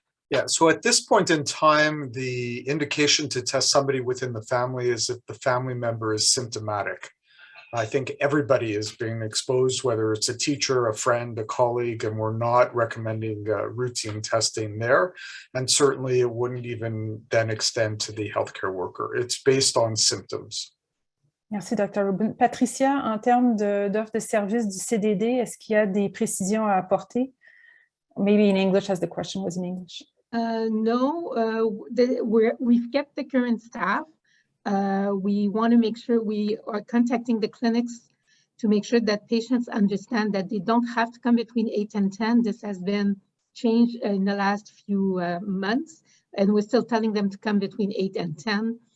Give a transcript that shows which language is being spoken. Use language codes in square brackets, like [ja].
[en] Yeah, so at this point in time, the indication to test somebody within the family is if the family member is symptomatic. I think everybody is being exposed, whether it's a teacher, a friend, a colleague, and we're not recommending routine testing there. And certainly it wouldn't even then extend to the healthcare worker. It's based on symptoms. [fr] Merci, Dr. Rubin. Patricia, en termes d'offre de service du CDD, est-ce qu'il y a des précisions à apporter? [en] Maybe in English, as the question was in English. No, we've kept the current staff. We want to make sure we are contacting the clinics to make sure that patients understand that they don't have to come between 8 and 10. This has been changed in the last few months, and we're still telling them to come between 8 and 10.